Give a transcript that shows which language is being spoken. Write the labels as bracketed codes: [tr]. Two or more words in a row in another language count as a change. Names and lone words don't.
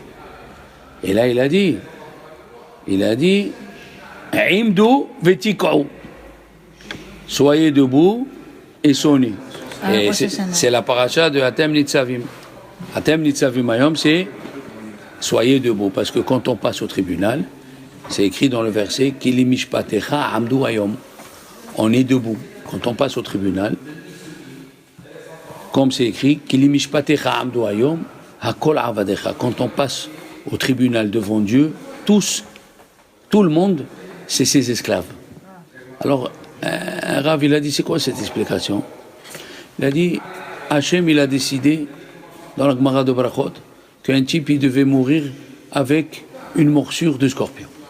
[fr] Et là il a dit, [he] עמדו ותקעו, [fr] soyez debout et sonnez. Et c'est la paracha de Atem Nitzavim. [he] אתם נצבים היום, [fr] c'est soyez debout, parce que quand on passe au tribunal, c'est écrit dans le verset [he] כי למשפטיך עמדו היום. [fr] On est debout. Quand on passe au tribunal, comme c'est écrit [he] כי למשפטיך עמדו היום הכל עבדיך. [fr] Quand on passe au tribunal devant Dieu, tout le monde, c'est ses esclaves. Alors, un Rav, il a dit, c'est quoi cette explication? Il a dit, Hachem, il a décidé, dans la Gemara de Brachot, qu'un type, il devait mourir avec une morsure de scorpion.